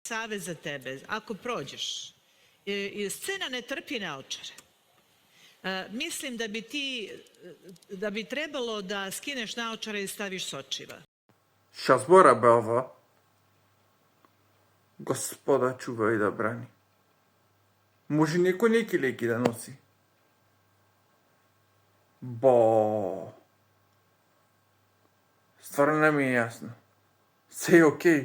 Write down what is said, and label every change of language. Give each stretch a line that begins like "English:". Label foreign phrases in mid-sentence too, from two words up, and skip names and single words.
Serbian: Savez za tebe, ako prođeš, scena ne trpi naočare. Mislim da bi trebalo da skineš naočare i staviš sočiva.
Macedonian: Šta збора бе ова? Господа чува и да брани. Може некој неки леки да носи? Бо... Стварно не ми е јасно. Се е окей.